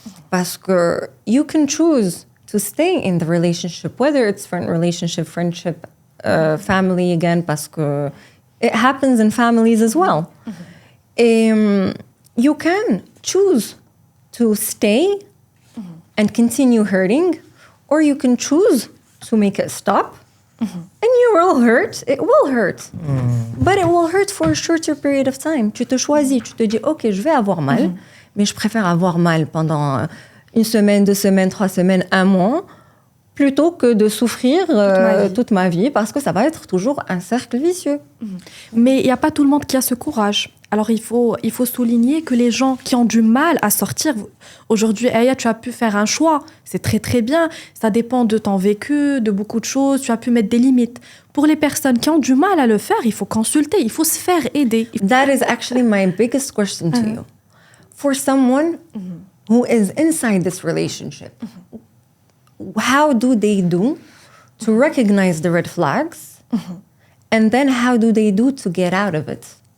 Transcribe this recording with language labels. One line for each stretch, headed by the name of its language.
French: Parce que
English: you can choose to stay in the relationship, whether it's friend relationship, friendship, family again,
French: parce que
English: it happens in families as well.
French: Et
English: you can choose to stay and continue hurting, or you can choose to make it stop. And you will hurt. It will hurt. But it will hurt for a shorter period of time.
French: Tu te choisis, tu te dis, OK, je vais avoir mal, mais je préfère avoir mal pendant 1 semaine, 2 semaines, 3 semaines, 1 mois, plutôt que de souffrir toute ma vie, parce que ça va être toujours un cercle vicieux. Mais il n'y a pas tout le monde qui a ce courage. Alors, il faut souligner que les gens qui ont du mal à sortir... Aujourd'hui, Aya, tu as pu faire un choix. C'est très, très bien. Ça dépend de ton vécu, de beaucoup de choses. Tu as pu mettre des limites. Pour les personnes qui ont du mal à le faire, il faut consulter. Il faut se faire aider.
English: That is actually my biggest question to you. For someone who is inside this relationship, how do they do to recognize the red flags? And then how do they do to get out of it?